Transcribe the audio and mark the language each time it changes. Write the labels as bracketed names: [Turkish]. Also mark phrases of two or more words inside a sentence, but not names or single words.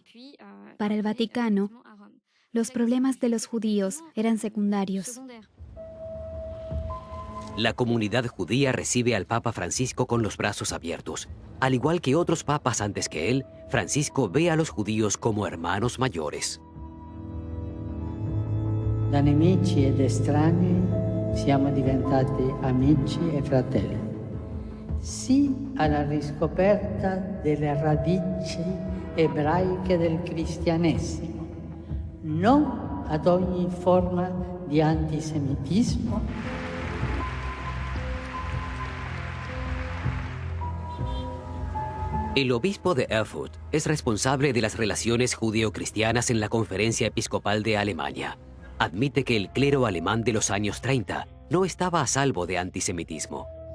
[Spanish] Para el Vaticano, los problemas de los judíos eran secundarios. La comunidad judía recibe al Papa Francisco con los brazos abiertos. Al igual que otros papas antes que él, Francisco ve a los judíos como hermanos mayores. [Italian] Da nemici ed estranei siamo diventati amici e fratelli. Sì alla riscoperta delle radici ebraiche del cristianesimo, no ad ogni forma di antisemitismo. [Spanish] El obispo de Erfurt es responsable de las relaciones judeo-cristianas en la Conferencia Episcopal de Alemania. Admite que el clero alemán de los años 30 no estaba a salvo de antisemitismo.